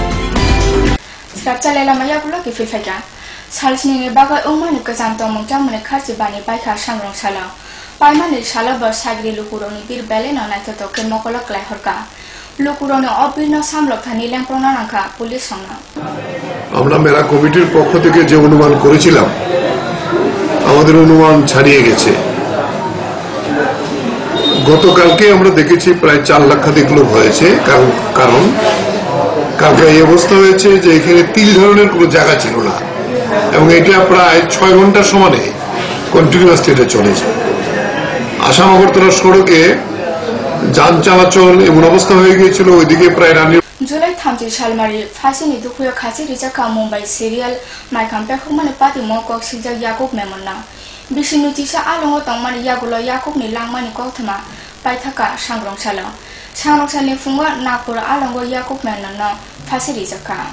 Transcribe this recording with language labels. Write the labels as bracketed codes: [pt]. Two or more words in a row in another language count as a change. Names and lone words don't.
[trp] Srapcha lela maya bulo ki fifeka. Salsni ni bagai umani kazam to mongja mane kharchi bani baikha sangrong sala. Paimani sala bar sagri lukuroni bir bele na naito to ke mokolo klai horka. Lukuroni obirno samlok thani lemprona nangka পুলিশ সংনা। [bn] আমরা মেলা কমিটির পক্ষ থেকে যে অনুমান করেছিলাম আমাদের অনুমান ছাড়িয়ে গেছে। গতকালকে আমরা দেখেছি প্রায় 4 লক্ষাধিক লোক হয়েছে, কারণ কালকে এই অবস্থা হয়েছে যে এখানে 3 ধরনের কোনো জায়গা ছিল না এবং এটা প্রায় 6 ঘন্টার সমানে [en] continuous state [bn] চলেছে। আসাম আগরতলা সড়কে যান চলাচল এমন অবস্থা হয়ে গিয়েছিল ওইদিকে প্রায় [trp] July 30 Shalmari Fasini Dukuya Khasi Rijaka Mumbai serial Maikam Pekhumane Pati Mokok Sija Yakub Memona Bishinu Tisha Alongo Tongmani Yagulo Yakub ni Langmani Kothama Paithaka Sangrong Sala Sangrong Sali Funga Napura Alongo Yakub Menona Fasi Rijaka